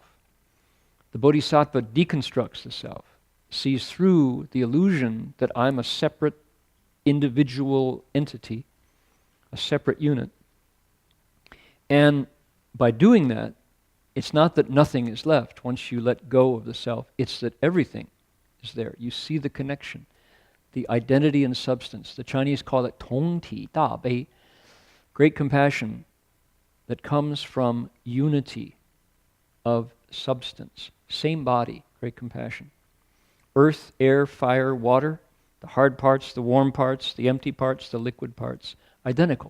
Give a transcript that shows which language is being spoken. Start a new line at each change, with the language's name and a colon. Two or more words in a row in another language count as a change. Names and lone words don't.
English: The bodhisattva deconstructs the self, sees through the illusion that I'm a separate individual entity, a separate unit. And by doing that, it's not that nothing is left once you let go of the self, it's that everything is there. You see the connection, the identity and substance. The Chinese call it
Chinese: 同體大悲,
English: great compassion that comes from unity of substance. Same body, great compassion. Earth, air, fire, water, the hard parts, the warm parts, the empty parts, the liquid parts, identical.